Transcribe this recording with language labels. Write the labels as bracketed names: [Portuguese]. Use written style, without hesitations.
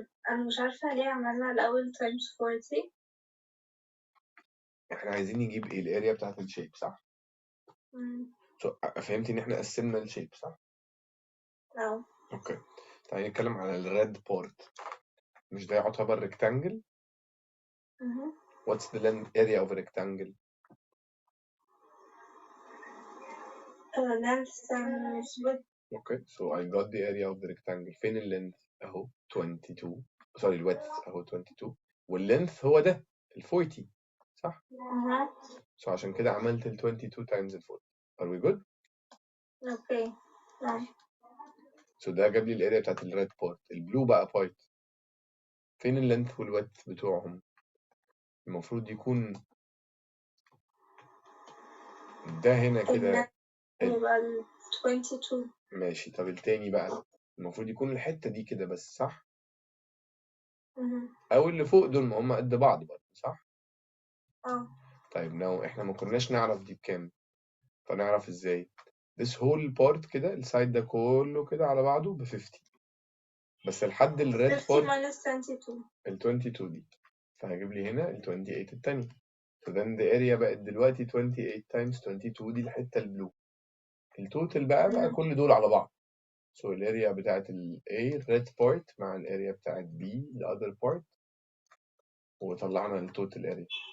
[Arabic] أنا مش عارفة ليه عملنا الأول times 40. احنا عايزين نجيب ايه؟ الاريا بتاعت الشيب، صح؟ So فهمتي ان احنا قسمنا الشيب، صح؟ [English] No. Okay. [Arabic] تعالي نتكلم على الريد بورت. مش ده يعتبر [English] rectangle؟ What's the area of a rectangle? length times width. Okay, so I got the area of the rectangle. [Arabic] فين اللينث؟ اهو 22. سوري الويدث اهو 22 واللينث هو ده ال 40 صح؟ So عشان كده عملت ال 22 times ال 40. [English] Are we good? Okay. [Arabic] So ده جاب لي الاريا بتاعت الريد بارت. البلو بقى بارت فين اللينث والويدث بتوعهم؟ المفروض يكون ده هنا كده يبقى ال 22. ماشي. طب التاني بقى المفروض يكون الحتة دي كده بس صح؟ أو اللي فوق دول ما هم قد بعض برضه صح؟ طيب لو احنا ما كناش نعرف دي بكام فنعرف ازاي؟ [English] this whole part [Arabic] كده السايد ده كله كده على بعضه ب 50 بس لحد الريد 50 [English] Part minus 22. [Arabic] ال 22 دي فهجيب لي هنا ال 28 التانية. [English] so then the area [Arabic] بقت دلوقتي [English] 28 times 22 [Arabic] دي الحتة البلو. التوتال بقى كل دول على بعض. so الاريا بتاعت ال A red part مع الاريا بتاعت B [English] the other part [Arabic] وطلعنا التوتال اريا.